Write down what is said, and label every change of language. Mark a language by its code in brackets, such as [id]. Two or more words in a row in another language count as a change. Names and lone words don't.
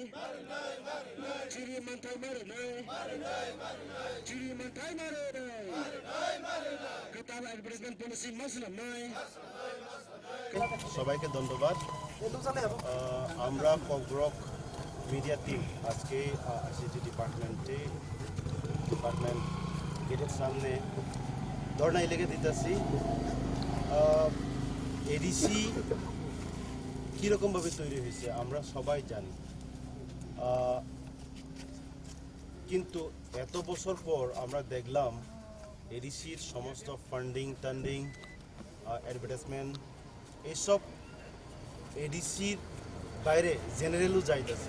[trp] Ciri Manthai mari nei. Ciri Manthai mari nei. [en] Total advertisement policy [trp] maslam nei. [bn] সবাইকে ধন্যবাদ। আমরা kokborok মিডিয়া টিম আজকে [en] ICT department [bn] গেটের সামনে ধর্ণা লেগে দিতেছি। এডিসি কীরকমভাবে তৈরি হয়েছে আমরা সবাই জানি, কিন্তু এত বছর পর আমরা দেখলাম এডিসির সমস্ত ফান্ডিং অ্যাডভার্টাইজমেন্ট এইসব এডিসির বাইরে জেনারেলও যাইতেছে।